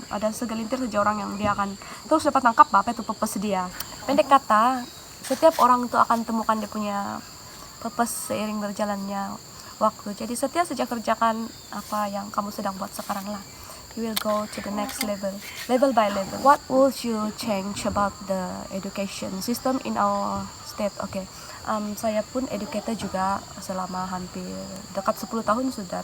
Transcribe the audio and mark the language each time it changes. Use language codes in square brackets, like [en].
[ms] Ada segelintir saja orang yang dia akan terus dapat tangkap apa itu purpose dia. Pendek kata, setiap orang itu akan temukan dia punya purpose seiring berjalannya waktu. Jadi setiap saja kerjakan apa yang kamu sedang buat sekarang lah. [en] You will go to the next level by level. What would you change about the education system in our state? Okay. [ms] Saya pun educator juga selama hampir dekat 10 tahun sudah.